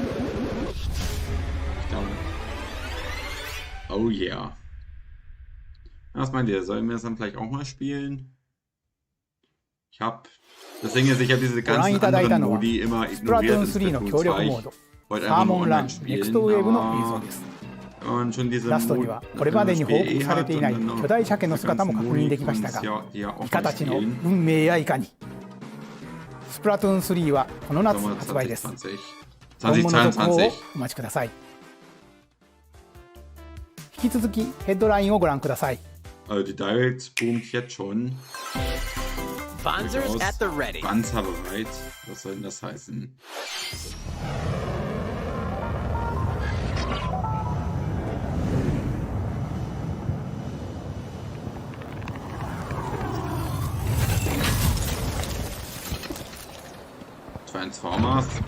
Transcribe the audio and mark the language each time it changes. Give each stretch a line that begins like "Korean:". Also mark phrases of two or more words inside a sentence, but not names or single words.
German: Ich glaube.
English: Oh yeah.
German: Was meint ihr? Sollen wir das dann vielleicht auch mal spielen? Ich hab. Das Ding ist, ich habe diese ganzen anderen Modi immer ignoriert in Splatoon 2. Ich wollte einfach nur online spielen, aber und schon diese
Japanese: ラストにはこれまでに報告されていない巨大鮭の姿も確認できましたが、イカたちの運命やいかに。スプラトゥーン3はこの夏発売です。本物続報をお待ちください。引き続きヘッドラインをご覧ください。
German: Also die Direct boomt jetzt schon.
English: Sponsors at the ready.
German: Ganz aber weit. Was soll denn das heißen? Transformers.